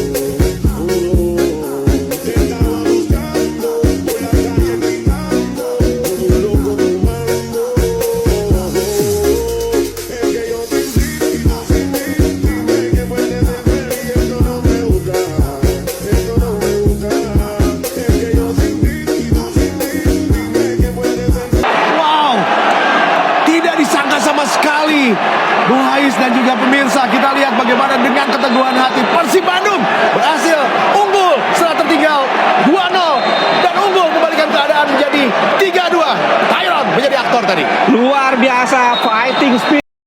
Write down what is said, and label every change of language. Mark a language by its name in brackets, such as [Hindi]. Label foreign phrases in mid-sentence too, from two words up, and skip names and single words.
[Spanish] Te estaba buscando por la calle gritando, como un loco fumando. Es que yo sin ti y tú sin mí, dime que puedes ser feliz, esto no me gusta, esto no me gusta. Es que yo sin ti y tú sin mí, dime que puedes ser feliz. [Indonesian] Wow, tidak disangka sama sekali. Bung Hais dan juga pemirsa, kita lihat bagaimana dengan keteguhan hati Persib Bandung berhasil unggul setelah tertinggal 2-0 dan unggul membalikan keadaan menjadi 3-2. Tyron menjadi aktor tadi. Luar biasa [English] fighting spirit.